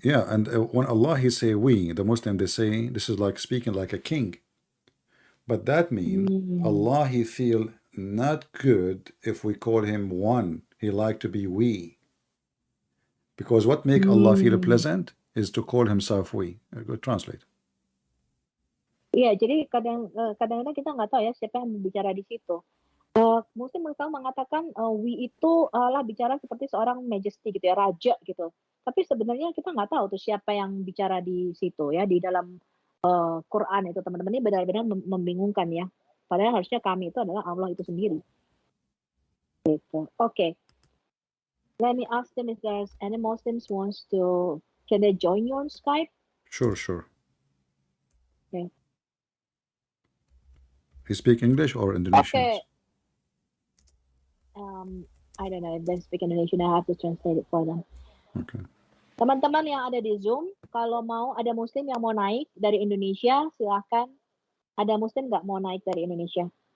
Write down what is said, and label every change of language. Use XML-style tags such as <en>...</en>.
<en>Yeah, and when Allah he say we, the Muslim they say this is like speaking like a king. But that means Allah he feel not good if we call him one. He like to be we. Because what make Allah feel pleasant is to call himself we. Go translate.</en> <id>Iya, jadi kadang-kadang kita nggak tahu ya siapa yang berbicara di situ. Muslim mengatakan we itu lah bicara seperti seorang majesty gitu ya, raja gitu. Tapi sebenarnya kita nggak tahu tuh siapa yang bicara di situ ya, di dalam Quran itu teman-teman ini benar-benar membingungkan ya. Padahal harusnya kami itu adalah Allah itu sendiri. Gitu. Okay.</id> <en>Let me ask them if there's any Muslims wants to, can they join you on Skype? Sure. Okay. You speak English or Indonesian? Okay. I don't know if they speak Indonesian. I have to translate it for them. Okay.</en> <id>Teman-teman yang ada di Zoom, kalau mau ada Muslim yang mau naik dari Indonesia, silahkan. Ada Muslim nggak mau naik dari Indonesia?</id>